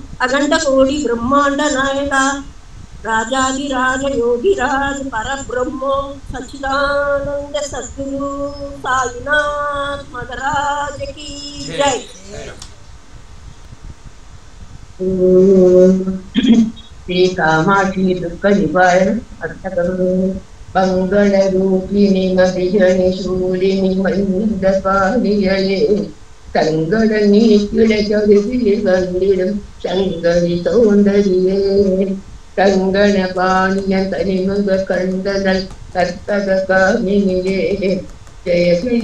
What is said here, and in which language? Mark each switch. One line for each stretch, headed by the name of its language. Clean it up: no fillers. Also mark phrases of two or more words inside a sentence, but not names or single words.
Hindi: अखंड कोटि ब्रह्मांड नायक राजाधिराज योगिराज परब्रह्म सच्चिदानंद सद्गुरु साईनाथ महाराज की जय।
Sanskrit: श्री कामाक्षी दुख निवारण अष्टकं
Tamil: மங்களரூபிணி மதியணி சூழினி மந்தபாணியளே தங்கள நீ கிளைகளில் வந்திடும் சங்கரி சௌந்தரியே தங்கண பாணியன் தனிமுக கண்டனல் கற்பக காமினியே ஜய ஜய